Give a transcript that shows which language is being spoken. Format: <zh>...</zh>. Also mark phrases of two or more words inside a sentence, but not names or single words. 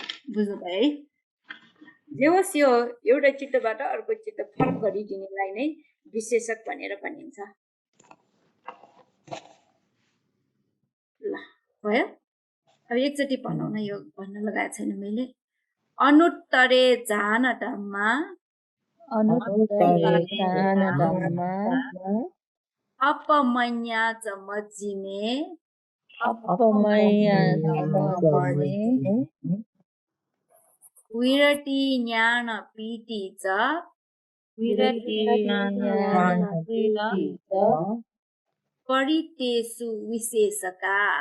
<ne>बुझ्नु भयो है। जे होस् यो एउटा चित्तबाट अर्को चित्त फरक गरिदिनेलाई नै विशेषक भनेर भनिन्छ। ल भयो। अब एकचोटि भनौँ न, यो भन्न लगाएको छैन मैले।</ne> <pi>अनुत्तरे जानतमा अपमन्या च मज्जिने विरति ज्ञान पीति च परितेषु विशेषका</pi>